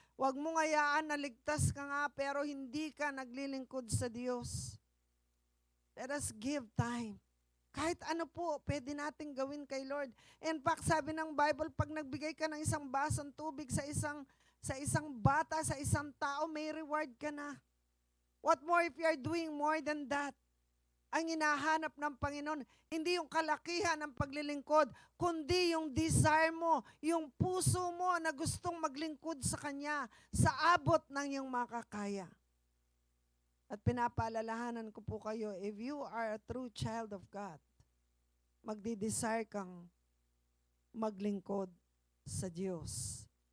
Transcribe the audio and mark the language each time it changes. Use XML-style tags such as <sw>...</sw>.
<tl>Huwag mong hayaan na ligtas ka nga pero hindi ka naglilingkod sa Diyos.</tl> <en>Let us give time.</en> <tl>Kahit ano po, pwede natin gawin kay Lord.</tl> <en>In fact,</en> <tl>sabi ng Bible, pag nagbigay ka ng isang basong tubig sa isang bata, sa isang tao, may reward ka na.</tl> <en>What more if you are doing more than that?</en> <tl>Ang hinahanap ng Panginoon, hindi yung kalakihan ng paglilingkod, kundi yung desire mo, yung puso mo na gustong maglingkod sa Kanya sa abot ng iyong makakaya. At pinapaalalahanan ko po kayo,</tl> <en>if you are a true child of God,</en> <tl>magdi-desire kang maglingkod sa Diyos.</tl>